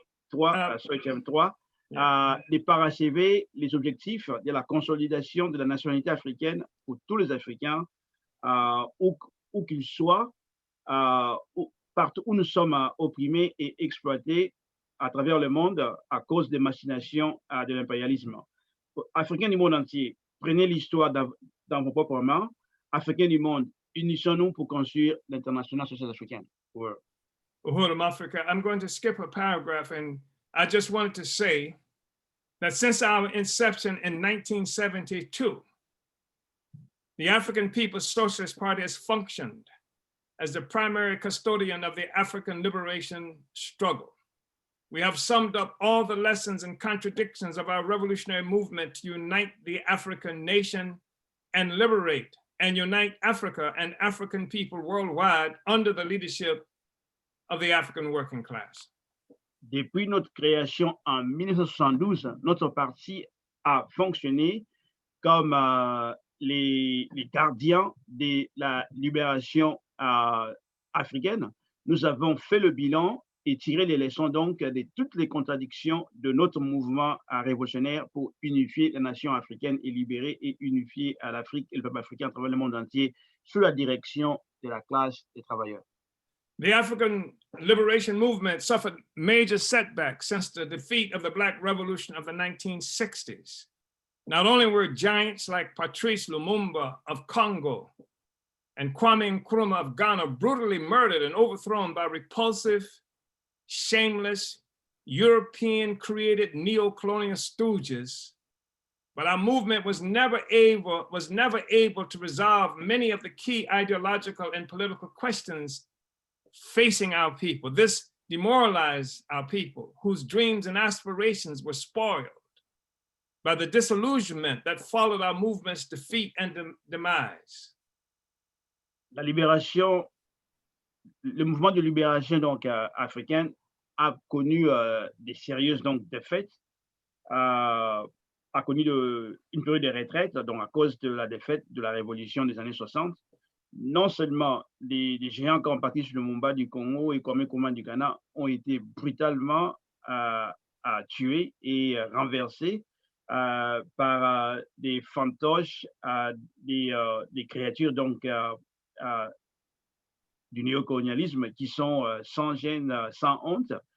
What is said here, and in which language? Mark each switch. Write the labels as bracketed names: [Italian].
[French] 3, de parachever les objectifs de la consolidation de la nationalité africaine pour tous les Africains, où qu'ils soient, partout où nous sommes opprimés et exploités à travers le monde à cause des machinations de l'impérialisme. Africains du monde entier, prenez l'histoire dans vos propres mains. Africains du monde, unissons-nous pour construire l'international socialiste africaine. [English] Africa. I'm going to skip a paragraph, and I just wanted to say that since our inception in 1972, the African People's Socialist Party has functioned as the primary custodian of the African liberation struggle. We have summed up all the lessons and contradictions of our revolutionary movement to unite the African nation and liberate and unite Africa and African people worldwide under the leadership of the African working class. [French] Depuis notre création en 1972, notre parti a fonctionné comme les gardiens de la libération africaine. Nous avons fait le bilan et tiré les leçons donc de toutes les contradictions de notre mouvement révolutionnaire pour unifier la nation africaine et libérer et unifier l'Afrique et le peuple africain à travers le monde entier sous la direction de la classe des travailleurs. [English] The African liberation movement suffered major setbacks since the defeat of the Black Revolution of the 1960s. Not only were giants like Patrice Lumumba of Congo and Kwame Nkrumah of Ghana brutally murdered and overthrown by repulsive, shameless, European-created neo-colonial stooges, but our movement was never able to resolve many of the key ideological and political questions facing our people. This demoralized our people, whose dreams and aspirations were spoiled by the disillusionment that followed our movement's defeat and demise. [French] La libération le mouvement de libération donc africaine a connu des sérieuses donc défaites, a connu une période de retraite donc à cause de la défaite de la révolution des années 60. Non seulement les géants comme Patrice Lumumba du Congo et Kwame Nkrumah du Ghana ont été brutalement tués et renversés par des fantoches, des créatures donc du néocolonialisme qui sont sans gêne, sans honte.